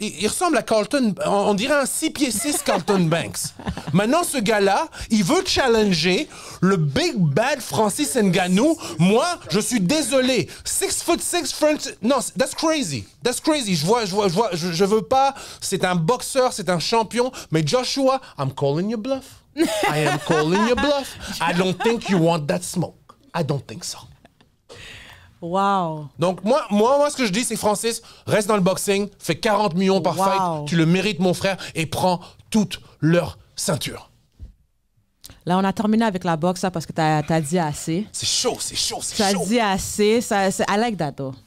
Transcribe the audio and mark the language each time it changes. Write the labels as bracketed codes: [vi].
[fr] Il ressemble à Carlton. On dirait un 6 pieds 6 Carlton Banks. Maintenant, ce gars-là, il veut challenger le [en] big bad [fr] Francis Ngannou. Moi, je suis désolé. 6'6" [en] French. Non, that's crazy. That's crazy. [fr] Je veux pas. C'est un boxeur, c'est un champion. Mais [en] Joshua, I'm calling your bluff. I am calling your bluff. I don't think you want that smoke. I don't think so. Wow. [fr] Donc, moi, ce que je dis, c'est Francis, reste dans le boxing, fais 40 millions par fight, tu le mérites, mon frère, et prends toute leur ceinture. Là, on a terminé avec la boxe, là, parce que t'as dit assez. C'est chaud, c'est chaud, c'est chaud. T'as dit assez. [en] I like that, though.